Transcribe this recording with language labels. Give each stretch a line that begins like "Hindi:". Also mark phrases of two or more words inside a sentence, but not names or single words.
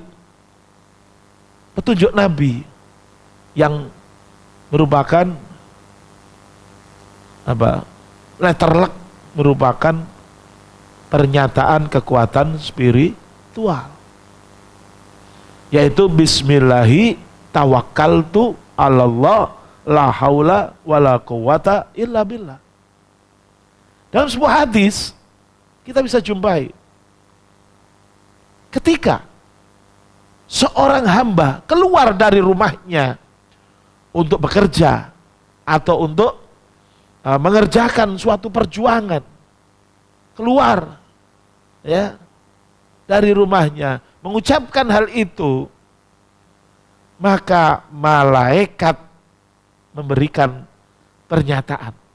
Indonesian: Petunjuk Nabi yang merupakan letterlek, merupakan pernyataan kekuatan spiritual, yaitu
Arabic: بسم الله توكلت على الله لا حول ولا قوة إلا بالله.
Indonesian: Dalam sebuah hadis kita bisa jumpai ketika seorang hamba keluar dari rumahnya untuk bekerja atau untuk mengerjakan suatu perjuangan, keluar ya dari rumahnya mengucapkan hal itu, maka malaikat memberikan pernyataan.